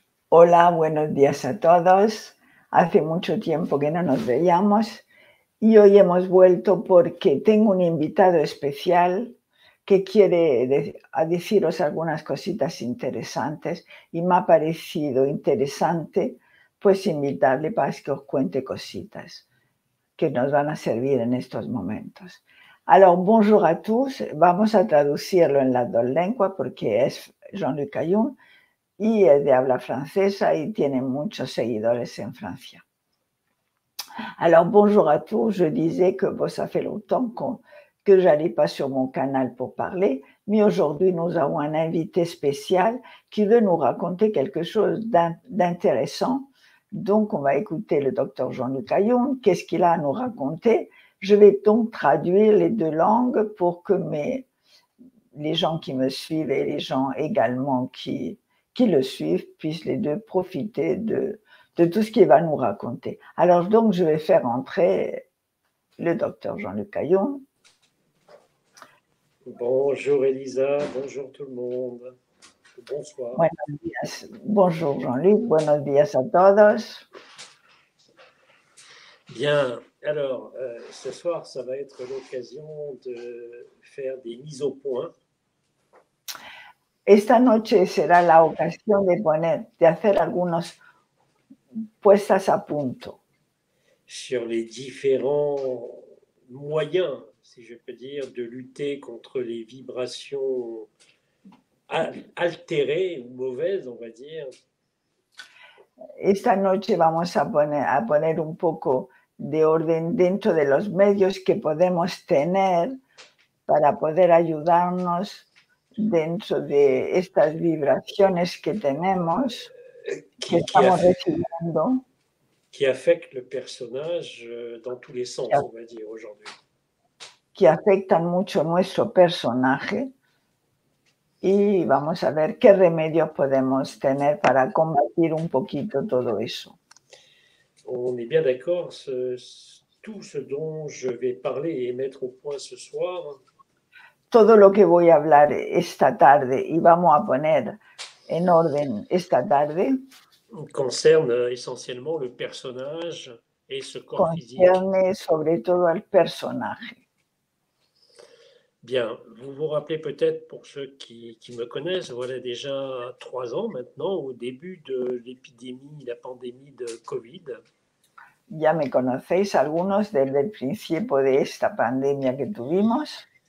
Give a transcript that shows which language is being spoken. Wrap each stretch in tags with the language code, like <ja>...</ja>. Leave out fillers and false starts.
<es>Hola, buenos días a todos. Hace mucho tiempo que no nos veíamos y hoy hemos vuelto porque tengo un invitado especial que quiere deciros algunas cositas interesantes y me ha parecido interesante pues invitarle para que os cuente cositas que nos van a servir en estos momentos.</es> <fr>Alors, bonjour à tous.</fr> <es>Vamos a traducirlo en las dos lenguas porque es Jean-Luc Ayun y es de habla francesa y tiene muchos seguidores en Francia.</es> <fr>Alors, bonjour à tous. Je disais que bon, ça fait longtemps que j'allais pas sur mon canal pour parler, mais aujourd'hui, nous avons un invité spécial qui veut nous raconter quelque chose d'intéressant. Donc, on va écouter le docteur Jean-Luc Ayun. Qu'est-ce qu'il a à nous raconter? Je vais donc traduire les deux langues pour que les gens qui me suivent et les gens également qui le suivent puissent les deux profiter de tout ce qu'il va nous raconter. Alors donc, je vais faire entrer le docteur Jean-Luc Ayun. Bonjour Elisa, bonjour tout le monde. Bonsoir.</fr> <es>Buenos días.</es> <fr>Bonjour</fr> <es>Jean-Luc, buenos días a todos.</es> <fr>Bien, alors ce soir, ça va être l'occasion de faire des mises au point.</fr> <es>Esta noche será la ocasión de hacer algunas puestas a punto</es> <fr>sur les différents moyens, si je peux dire, de lutter contre les vibrations altérées ou mauvaises, on va dire.</fr> <es>Esta noche vamos a poner un poco de orden dentro de los medios que podemos tener para poder ayudarnos dentro de estas vibraciones que tenemos, que estamos recibiendo.</es> <fr>Qui affectent le personnage dans tous les sens, on va dire, aujourd'hui.</fr> <es>Que afectan mucho nuestro personaje y vamos a ver qué remedios podemos tener para combatir un poquito todo eso.</es> <fr>On est bien d'accord, tout ce dont je vais parler et mettre au point ce soir.</fr> <es>Todo lo que voy a hablar esta tarde y vamos a poner en orden esta tarde</es> <fr>concerne essentiellement le personnage et ce corps physique.</fr> <es>Concierne sobre todo al personaje.</es> <fr>Bien, vous vous rappelez peut-être, pour ceux qui me connaissent, voilà déjà 3 ans maintenant, au début de l'épidémie, la pandémie de Covid.</fr> <es>Ya me conocéis algunos desde el principio de esta pandemia que tuvimos.</es>